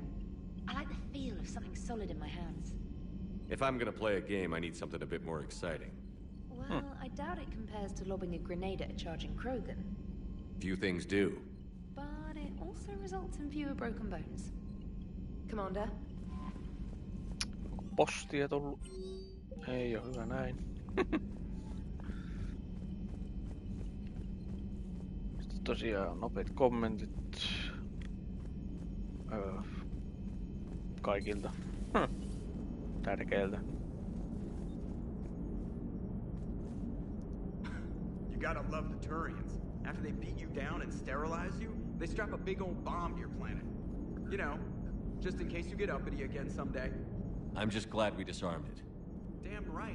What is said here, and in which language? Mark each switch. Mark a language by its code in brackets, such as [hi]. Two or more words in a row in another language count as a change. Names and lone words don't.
[en] I like the feel of something solid in my hands. If I'm gonna play a game, I need something a bit more exciting. Well, I doubt it compares to lobbing a grenade at a charging Krogan. Few things do. But it also results in fewer broken bones. Commander? [fi] Postia tullut. Ei oo hyvä näin. Sitten tosiaan nopeat kommentit. Kaikilta. Tärkeiltä. [en] You gotta love the Turians. After they beat you down and sterilize you, they strap a big old bomb to your planet. You know, just in case you get uppity again someday. I'm just glad we disarmed it. Damn right.